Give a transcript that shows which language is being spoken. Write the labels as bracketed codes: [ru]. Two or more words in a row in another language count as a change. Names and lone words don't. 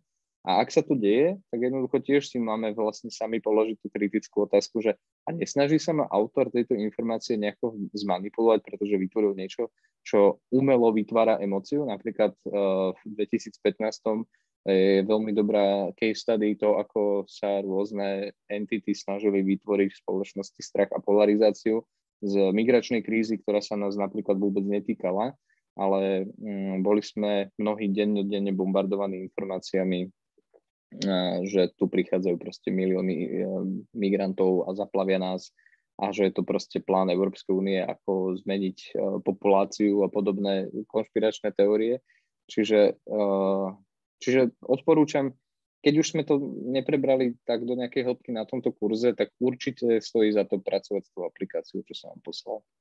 [sk] A ak sa to deje, tak jednoducho tiež si máme vlastne sami položiť tú kritickú otázku, že a nesnaží sa ma autor tejto informácie nejako zmanipulovať, pretože vytvoril niečo, čo umelo vytvára emóciu. Napríklad v 2015 je veľmi dobrá [en] case study [sk] to, ako sa rôzne entity snažili vytvoriť v spoločnosti strach a polarizáciu z migračnej krízy, ktorá sa nás napríklad vôbec netýkala, ale boli sme mnohí dennodenne bombardovaní informáciami, že tu prichádzajú proste milióny migrantov a zaplavia nás a že je to proste plán Európskej únie, ako zmeniť populáciu a podobné konšpiračné teórie. Čiže odporúčam, keď už sme to neprebrali tak do nejakej hĺbky na tomto kurze, tak určite stojí za to pracovať s tou aplikáciou, čo som vám poslal.